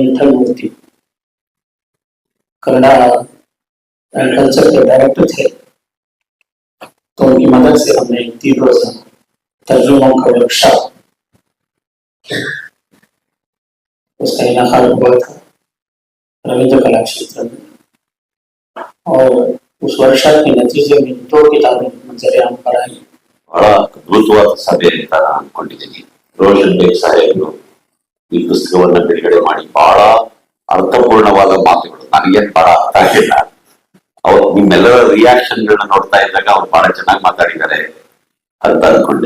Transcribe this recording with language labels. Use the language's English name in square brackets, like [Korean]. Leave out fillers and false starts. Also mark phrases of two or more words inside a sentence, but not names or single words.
[Urdu] وٹھل مورتی کنڑا [English] and culture [Urdu] کے ڈائریکٹر تھے، تو ان کی مدد سے ہم نے 3 روزہ ترجموں کا ورکشاپ اس کا انعقاد ہوا تھا رویندر کلا کشیتر میں، اور اس ورکشاپ کے نتیجے میں 2 کتابیں منظرِ عام پر آئی. [Kannada] ಬಹಳ ಅದ್ಭುತವಾದ ಸಭೆ ಅಂತ ನಾನು ಅನ್ಕೊಂಡಿದ್ದೀನಿ. ರೋಷನ್ ಬೇಗ್ ಸಾಹೇಬರು ಈ ಪುಸ್ತಕವನ್ನ ಬಿಡುಗಡೆ ಮಾಡಿ ಬಹಳ ಅರ್ಥಪೂರ್ಣವಾದ ಮಾತುಗಳು, ನನಗೇನ್ ಬಹಳ ಅರ್ಥ ಆಗಿಲ್ಲ. ಅವ್ರು ನಿಮ್ಮೆಲ್ಲರ ರಿಯಾಕ್ಷನ್ ಗಳನ್ನ ನೋಡ್ತಾ ಇದ್ದಾಗ ಅವ್ರು ಬಹಳ ಚೆನ್ನಾಗಿ ಮಾತಾಡಿದ್ದಾರೆ ಅಂತ ಅನ್ಕೊಂಡೆ.